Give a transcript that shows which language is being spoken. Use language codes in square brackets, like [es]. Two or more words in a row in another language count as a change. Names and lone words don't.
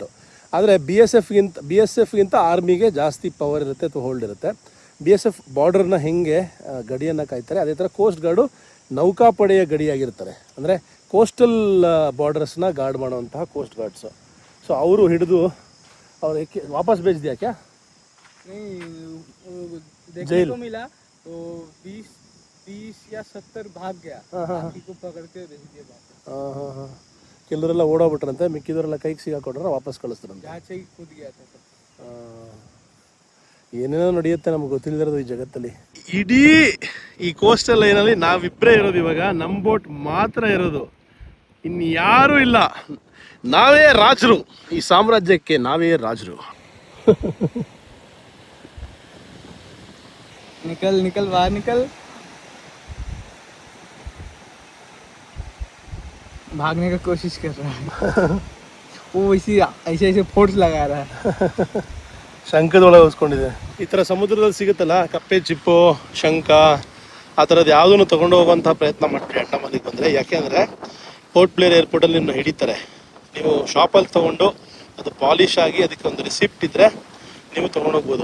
[kn] ಆದರೆ ಬಿ ಎಸ್ ಎಫ್ಗಿಂತ ಆರ್ಮಿಗೆ ಜಾಸ್ತಿ ಪವರ್ ಇರುತ್ತೆ ಅಥವಾ ಹೋಲ್ಡ್ ಇರುತ್ತೆ. BSF ಬಾರ್ಡರ್ನ ಹೆಂಗೆ ಗಡಿಯನ್ನು ಕಾಯ್ತಾರೆ, ಅದೇ ಥರ ಕೋಸ್ಟ್ ಗಾರ್ಡು ನೌಕಾಪಡೆಯ ಗಡಿಯಾಗಿರ್ತಾರೆ. ಅಂದರೆ ಕೋಸ್ಟಲ್ ಬಾರ್ಡರ್ಸ್ನ ಗಾರ್ಡ್ ಮಾಡುವಂತಹ ಕೋಸ್ಟ್ ಗಾರ್ಡ್ಸು. ಸೊ ಅವರು ಹಿಡಿದು ಅವ್ರು ವಾಪಸ್ [hi] भेज दिया क्या? जेल मिला तो 20 या 70 भाग गया, बाकी को पकड़ के भेज दिया वापस. [kn] ಕೆಲವರೆಲ್ಲ ಓಡೋಗ್ಬಿಟ್ರಂತೆ, ಮಿಕ್ಕಿದವರೆಲ್ಲ ಕೈಗೆ ಸಿಗಾಕೊಂಡ್ರೆ ವಾಪಸ್ ಕಳಿಸ್ತಾರಂತೆ. [hi] जहाँ से कूद गया था सब. [kn] ಏನೇನೋ ನಡೆಯುತ್ತೆ ನಮ್ಗೆ ಗೊತ್ತಿಲ್ಲದಿರೋದು ಈ ಜಗತ್ತಲ್ಲಿ. ಇಡೀ ಈ ಕೋಸ್ಟಲ್ ಲೈನಲ್ಲಿ ನಾವಿಬ್ಬರೇ ಇರೋದು ಇವಾಗ. ನಮ್ಮ ಬೋಟ್ ಮಾತ್ರ ಇರೋದು, ಇನ್ಯಾರೂ ಇಲ್ಲ. ನಾವೇ ರಾಜರು, ಈ ಸಾಮ್ರಾಜ್ಯಕ್ಕೆ ನಾವೇ ರಾಜರು. [hi] निकल निकल बाहर निकल. भागने का कोशिश कर रहा है. वो ऐसे ऐसे फोर्स लगा रहा है. [kn] ಶಂಖದೊಳಗೆ ಉಸ್ಕೊಂಡಿದೆ. ಈ ಥರ ಸಮುದ್ರದಲ್ಲಿ ಸಿಗುತ್ತಲ್ಲ ಕಪ್ಪೆ ಚಿಪ್ಪು, ಶಂಖ, ಆ ಥರದ್ದು ಯಾವುದನ್ನು ತೊಗೊಂಡು ಹೋಗುವಂಥ ಪ್ರಯತ್ನ ಮಾಡ್ತೀವಿ ಅಂಡಮಾನಿಗೆ ಬಂದರೆ. ಯಾಕೆಂದರೆ ಪೋರ್ಟ್ ಬ್ಲೇರ್ ಏರ್ಪೋರ್ಟಲ್ಲಿ ನಿಮ್ಮನ್ನ ಹಿಡಿತಾರೆ. ನೀವು ಶಾಪಲ್ಲಿ ತೊಗೊಂಡು ಅದು ಪಾಲಿಶ್ ಆಗಿ ಅದಕ್ಕೆ ಒಂದು ರಿಸಿಪ್ಟ್ ಇದ್ದರೆ ನೀವು ತೊಗೊಂಡೋಗ್ಬೋದು.